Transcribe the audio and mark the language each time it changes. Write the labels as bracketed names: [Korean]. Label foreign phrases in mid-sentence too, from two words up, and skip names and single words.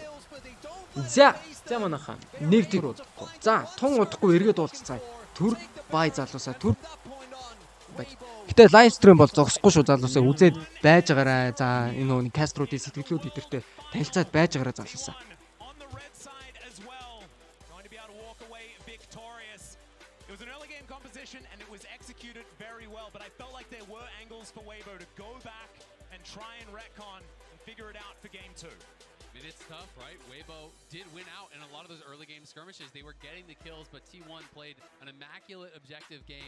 [Mongolian] За манайхаан нэг тэр удахгүй. За тун удахгүй эргээд уулзцаая. Түр бай залуусаа түр. Гэтэ лайв стрим бол зогсохгүй шүү залуусаа үзээд байж байгаарай. За энэ каструудын сэтгэлүүд эдэртэй танилцаад байж байгаарай залуусаа. [English] And it was executed very well, but I felt like there were angles for Weibo to go back and try and retcon and figure it out for game 2. I mean, it's tough, right? Weibo did win out in a lot of those early game skirmishes. They were getting the kills, but T1 played an immaculate objective game.